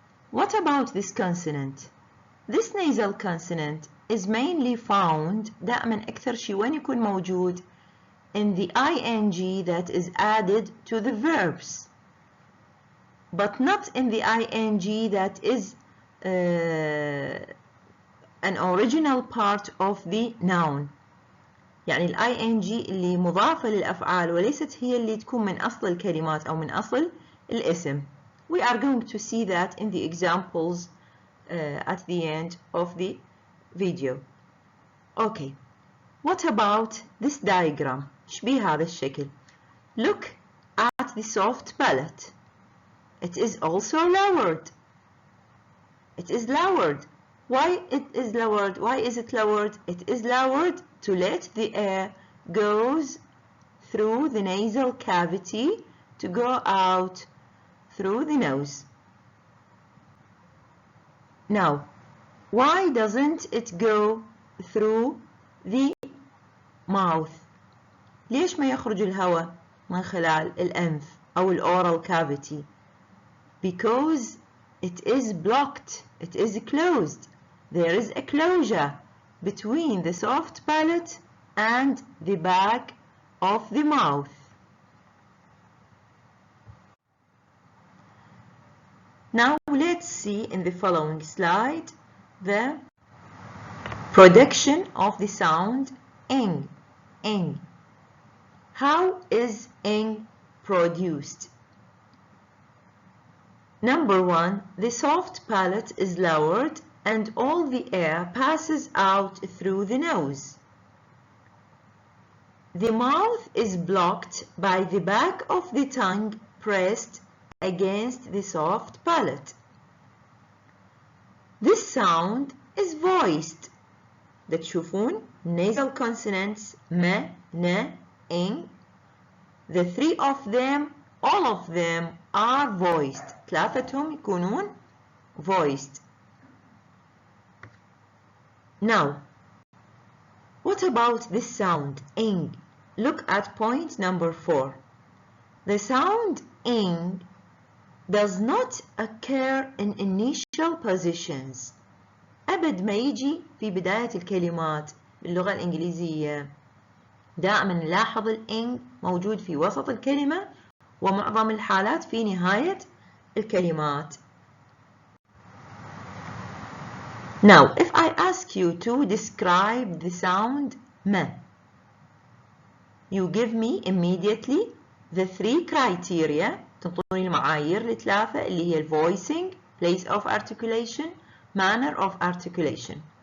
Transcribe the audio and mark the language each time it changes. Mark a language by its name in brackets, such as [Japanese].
[English] What about this consonant? This nasal consonant is mainly found [Arabic] دائما أكثر شيء وين يكون موجود [English] in the ing that is added to the verbs, but not in the ing that is an original part of the noun. [Arabic] يعني ال ing اللي مضافة للأفعال وليست هي اللي تكون من أصل الكلمات أو من أصل الاسم. [English] We are going to see that in the examples at the end of the video. Okay, what about this diagram? [Arabic] شبيه هذا الشكل. [English] Look at the soft palate. It is also lowered. It is lowered. Why it is lowered? Why is it lowered? It is lowered to let the air goes through the nasal cavity to go out through the nose. Now, why doesn't it go through the mouth? [Arabic] ليش ما يخرج الهواء من خلال الأنف أو الأورال cavity? [English] Because it is blocked. It is closed. There is a closure between the soft palate and the back of the mouth. Now let's see in the following slide the production of the sound ing. Ing. How is ing produced? Number one, the soft palate is lowered and all the air passes out through the nose. The mouth is blocked by the back of the tongue pressed against the soft palate. This sound is voiced. [Arabic] ده تشوفون nasal consonants م, ن, ing. [English] The three of them, all of them are voiced. [Arabic] ثلاثتهم يكونون voiced. [English] Now, what about this sound ing? Look at point number 4. The sound ing does not occur in initial positions. [Arabic] أبد ما يجي في بداية الكلمات باللغة الإنجليزية. دائما نلاحظ الإنج موجود في وسط الكلمة ومعظم الحالات في نهاية الكلمات. [English] Now, if I ask you to describe the sound م, you give me immediately the 3 criteria. [Arabic] تنطوني المعايير الثلاثة اللي هي voicing, place of articulation, manner of articulation.